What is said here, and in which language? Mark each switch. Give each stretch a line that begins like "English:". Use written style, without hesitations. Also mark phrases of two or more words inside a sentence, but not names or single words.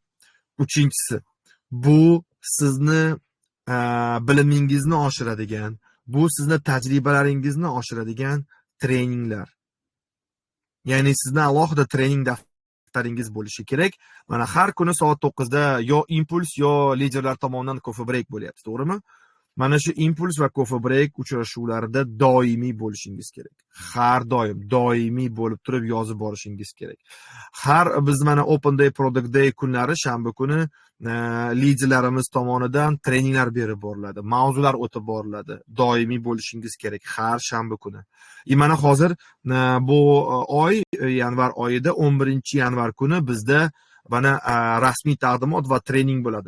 Uzbek: Uchinchisi, bu sizni bilimingizni oshiradigan, bu sizni tajribalaringizni oshiradigan treninglar. Ya'ni sizni alohida trening daftaringiz bo'lishi kerak. Mana har kuni soat 9 da yo impuls yo liderlar tomonidan
English: coffee break
Uzbek: bo'lyapti, to'g'rimi? Mana shu impuls va
English: coffee break
Uzbek: uchrashuvlarida doimiy bo'lishingiz kerak. Har doim doimiy bo'lib turib yozib borishingiz kerak. Har biz mana Open Day, Product Day kunlari shanba kuni liderlarimiz tomonidan treninglar berib boriladi, mavzular o'tib boriladi. Doimiy bo'lishingiz kerak har shanba kuni. Mana hozir bu oy yanvar oyida 11 yanvar kuni bizda mana rasmiy taqdimot va trening bo'ladi.